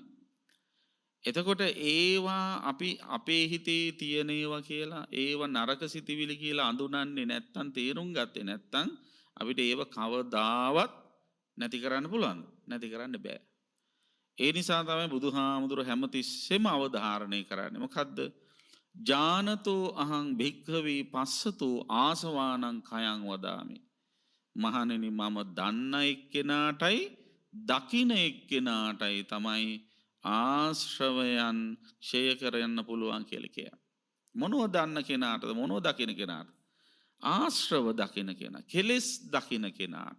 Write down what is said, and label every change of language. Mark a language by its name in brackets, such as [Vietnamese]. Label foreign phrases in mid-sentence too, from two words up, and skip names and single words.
[Sinhala] එතකොට ඒවා අපි අපේ හිතේ තියෙන ඒවා කියලා ඒවා නරක සිතිවිලි කියලා අඳුනන්නේ නැත්තම් තේරුම් ගත්තේ නැත්තම් අපිට ඒව කවදාවත් නැති කරන්න පුළුවන්. නැති කරන්න බෑ. ඒ නිසා තමයි බුදුහාමුදුර හැමතිස්සෙම අවධාරණය කරන්නේ. මොකද්ද? [Pali] ජානතෝ අහං භික්ඛවේ පස්සතෝ ආසවානං කයං වදාමි. [Sinhala] මහණෙනි මම දන්න එක්කෙනාටයි දකින එක්කෙනාටයි තමයි ආශ්‍රවයන් ක්ෂය කරන්න පුළුවන් කියලා කියනවා. මොනව දන්න කෙනාටද? මොනව දකින කෙනාට? ආශ්‍රව දකින කෙනා, කෙලෙස් දකින කෙනාට.